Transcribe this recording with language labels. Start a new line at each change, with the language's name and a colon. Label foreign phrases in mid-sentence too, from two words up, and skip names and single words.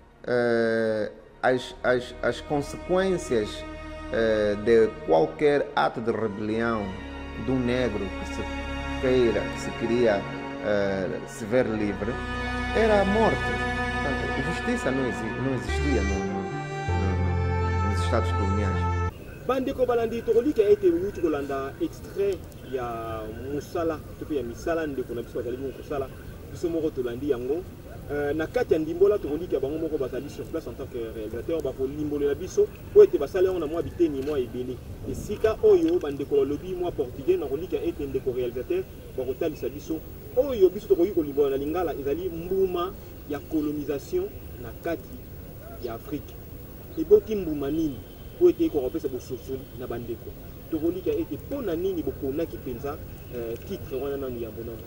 Portuguese: As consequências de qualquer ato de rebelião de um negro que se queria se ver livre, era a morte. Portanto, justiça não existia nos Estados coloniais.
Lingala: Bandeko balandi tokolika ete wuti kolanda extrait ya musala to pe ya misala ndeko na biso bazali kosala biso moko tolandi yango na kati ya ndimbola tokolika bango moko bazali
French: sur place en tant que réalisateur
Lingala: bakolimbolela biso po ete basala yango na mwa biteni mwa ebele esika oyo bandeko balobi mwa portugais na kolika ete ndeko réalisateur bakotalisa biso oyo biso tokoki kolimbola na lingala ezali mbuma ya colonisation na kati ya Afrique eboti mbuma nini po ete ekopesa bososoli na bandeko tokolika ete mpona nini bokonaki mpenza titre wana nanu yambo nano